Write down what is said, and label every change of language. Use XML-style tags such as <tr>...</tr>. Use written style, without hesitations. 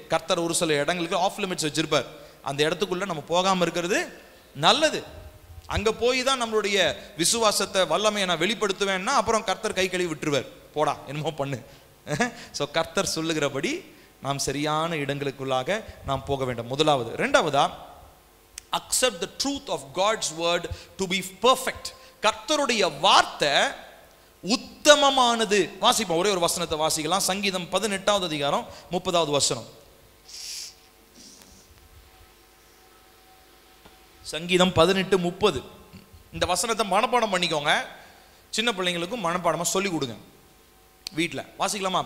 <ta>கர்த்தர் ஒரு சில இடங்களுக்கு</ta> <en>off limits</en> <ta>வச்சிருப்பார். அந்த இடத்துக்குள்ளே நம்ம போகாமல் இருக்கிறது நல்லது. அங்கே போய் தான் நம்மளுடைய விசுவாசத்தை வல்லமையை நான் வெளிப்படுத்துவேன்னா அப்புறம் கர்த்தர் கை கழுவி விட்டுருவார், போடா என்னமோ பண்ணு. ஸோ கர்த்தர் சொல்லுகிறபடி நாம் சரியான இடங்களுக்குள்ளாக நாம் போக வேண்டும். முதலாவது. ரெண்டாவதா,</ta> <en>accept the truth of God's word to be perfect.</en> <ta>கர்த்தருடைய வார்த்தை உத்தமமானது. வாசிப்போம், ஒரே ஒரு வசனத்தை வாசிக்கலாம். சங்கீதம் 18வது அதிகாரம் 30வது வசனம். சங்கீதம் 18:30. இந்த வசனத்தை மனப்பாடம் பண்ணிக்கோங்க. சின்ன பிள்ளைங்களுக்கும் மனப்பாடமா சொல்லி கொடுங்க வீட்டில். வாசிக்கலாமா?</ta>